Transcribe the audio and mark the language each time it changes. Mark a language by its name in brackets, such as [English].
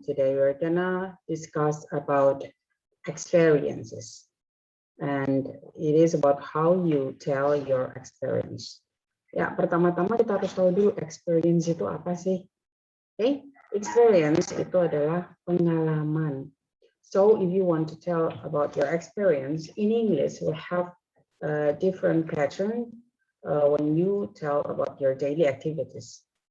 [English] Today we're gonna discuss about experiences. And it is about how you tell your experience. [Indonesian] Ya, pertama-tama kita harus tahu dulu experience itu apa sih? Okay? Experience itu adalah pengalaman. [English] So if you want to tell about your experience in English, we have a different pattern when you tell about your daily activities.